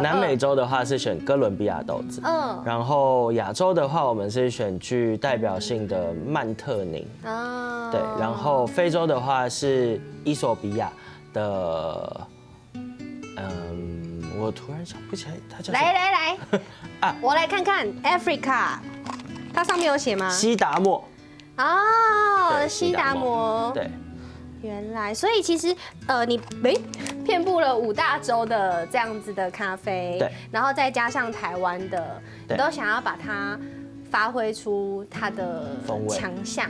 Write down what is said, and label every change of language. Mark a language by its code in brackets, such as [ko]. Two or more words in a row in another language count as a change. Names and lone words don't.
[zh] 南美洲的話是選哥倫比亞豆子，然後亞洲的話我們是選具代表性的曼特寧，對，然後非洲的話是伊索比亞的，我突然想不起來它叫什麼。來，啊，我來看看 Africa，它上面有寫嗎？西達摩。哦，西達摩。對。原來，所以其實你遍布了5大洲的這樣子的咖啡，對，然後再加上台灣的，你都想要把它發揮出它的強項，